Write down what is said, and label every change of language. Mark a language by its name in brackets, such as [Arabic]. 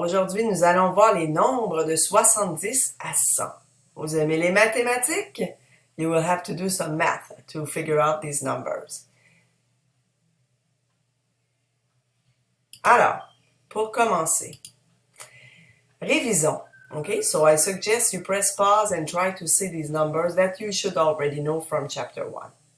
[French] Aujourd'hui, nous allons voir les nombres de 70 à 100. Vous aimez les mathématiques? [English] You will have to do some math to figure out these numbers. [French] Alors, pour commencer, révisons. [English] Okay, so I suggest you press pause and try to see these numbers that you should already know from chapter 1.